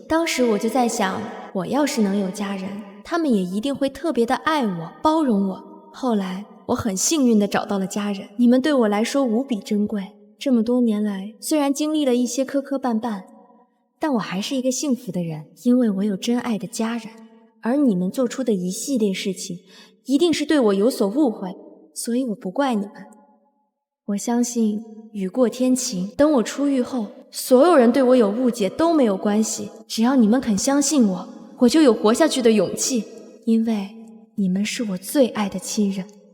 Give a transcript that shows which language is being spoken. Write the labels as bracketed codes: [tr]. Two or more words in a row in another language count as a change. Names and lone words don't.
[zh] 當時我就在想，我要是能有家人，他們也一定會特別的愛我，包容我。後來我很幸運的找到了家人，你們對我來說無比珍貴。這麼多年來，雖然經歷了一些磕磕絆絆，但我還是一個幸福的人，因為我有真愛的家人。而你們做出的一系列事情，一定是對我有所誤會，所以我不怪你們。我相信雨過天晴，等我出獄後，所有人對我有誤解都沒有關係，只要你們肯相信我，我就有活下去的勇氣，因為你們是我最愛的親人。